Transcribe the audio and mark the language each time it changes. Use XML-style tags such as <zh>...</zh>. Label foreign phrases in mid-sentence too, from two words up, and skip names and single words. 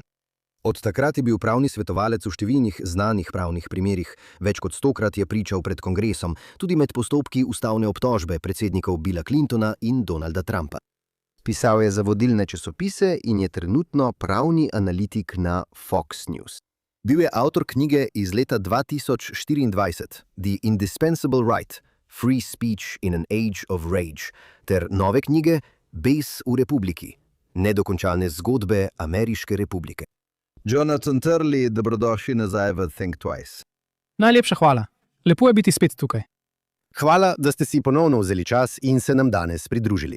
<sl>Od takrat je bil pravni svetovalec v številnih znanih pravnih primerih, več kot 100-krat je pričal pred kongresom, tudi med postopki ustavne obtožbe predsednikov Billa Clintona in Donalda Trumpa. Pisal je za vodilne časopise in je trenutno pravni analitik na Fox News. Bil je avtor knjige iz leta 2024 The Indispensable Right – Free Speech in an Age of Rage ter nove knjige Bes v republiki – Nedokončane zgodbe Ameriške republike. Jonathan Turley, dobrodošli nazaj v Think Twice. Najlepša hvala. Lepo je biti spet tukaj. Hvala, da ste si ponovno vzeli čas in se nam danes pridružili.</sl>